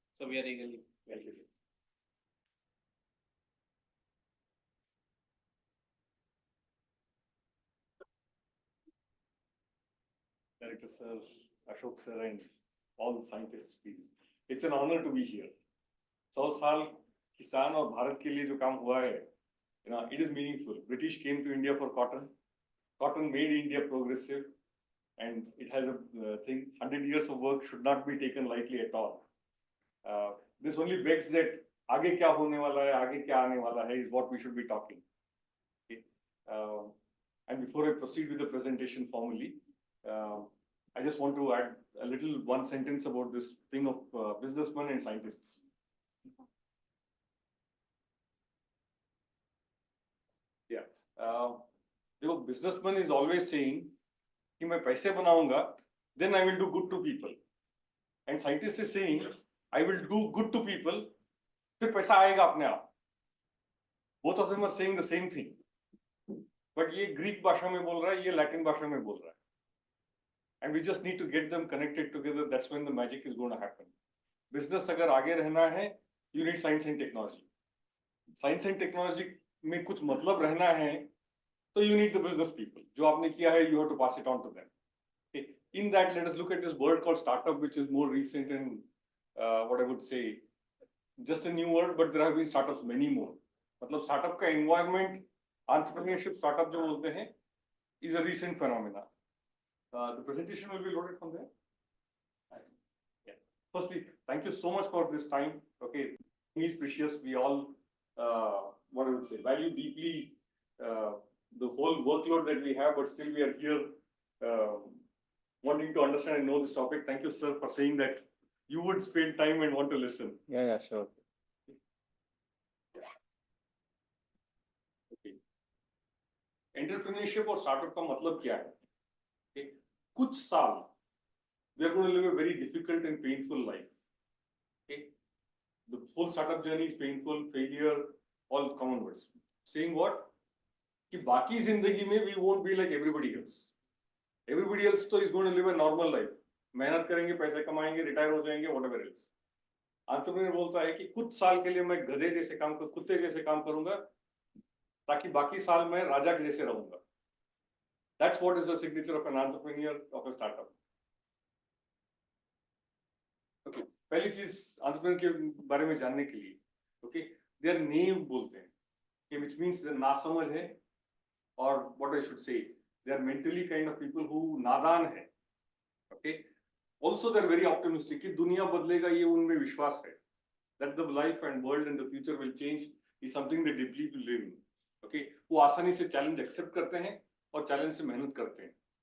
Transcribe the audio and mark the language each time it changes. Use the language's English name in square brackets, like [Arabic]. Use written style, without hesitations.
[English] So we are eagerly waiting. Director sir, Ashok sir, and all the scientists, please. It's an honor to be here. [Hindi] 100 साल किसान और भारत के लिए जो काम हुआ है, [English] it is meaningful. British came to India for cotton. Cotton made India progressive, and it has a thing. 100 years of work should not be taken lightly at all. This only begs that [Hindi] आगे क्या होने वाला है, [English] आगे क्या आने वाला है, is what we should be talking. Okay. And before I proceed with the presentation formally, I just want to add a little one sentence about this thing of businessmen and scientists. Yeah. The businessman is always saying [Hindi] कि मैं पैसे बनाऊंगा, [English] then I will do good to people. And scientist is saying I will do good to people, [Hindi] फिर पैसा आएगा अपने आप. [English] Both of them are saying the same thing. [Hindi] But ये Greek भाषा में बोल रहा है, ये Latin भाषा में बोल रहा है. [English] And we just need to get them connected together. That's when the magic is going to happen. Business [Hindi] अगर आगे रहना है, [English] you need science and technology. Science and technology [Hindi] में कुछ मतलब रहना है, [English] So you need the business people. [Hindi] जो आपने किया है, [English] you have to pass it on to them. Okay. In that, let us look at this word called startup, which is more recent and what I would say, just a new word, but there have been startups many more. मतलब startup का environment, entrepreneurship startup [Hindi] जो बोलते हैं, [English] is a recent phenomena. The presentation will be loaded from there. Yeah. Firstly, thank you so much for this time. Okay, it is precious. We all, what I would say, value deeply the whole workload that we have, but still we are here wanting to understand and know this topic. Thank you, sir, for saying that you would spend time and want to listen. Yeah, sure. Okay. [Hindi] Entrepreneurship और startup का मतलब क्या है? [English] Okay. [Hindi] कुछ साल [English] we are going to live a very difficult and painful life. Okay, the whole startup journey is painful, failure, all common words. Saying what? [Hindi] कि बाकी जिंदगी में [English] we won't be like everybody else. Everybody else तो is going to live a normal life. [Hindi] मेहनत करेंगे, पैसे कमाएंगे, retire हो जाएंगे, [English] whatever else. [Hindi] Entrepreneur बोलता है कि कुछ साल के लिए मैं गधे जैसे काम कर, कुत्ते जैसे काम करूंगा, ताकि बाकी साल मैं राजा के जैसे रहूंगा. [English] That's what is the signature of an entrepreneur of a startup. Okay, [Hindi] पहली चीज [English] entrepreneur [Hindi] के बारे में जानने के लिए, [English] okay, they are naive [Hindi] बोलते हैं, [English] okay, which means they [Hindi] नासमझ है, [English] or what I should say, they are mentally kind of people who [Hindi] नादान है, [English] okay. Also, they are very optimistic [Hindi] कि दुनिया बदलेगा, ये उनमें विश्वास है, [English] that the life and world and the future will change is something they deeply believe in, okay. [Hindi] वो आसानी से challenge accept करते हैं और challenge से मेहनत करते हैं.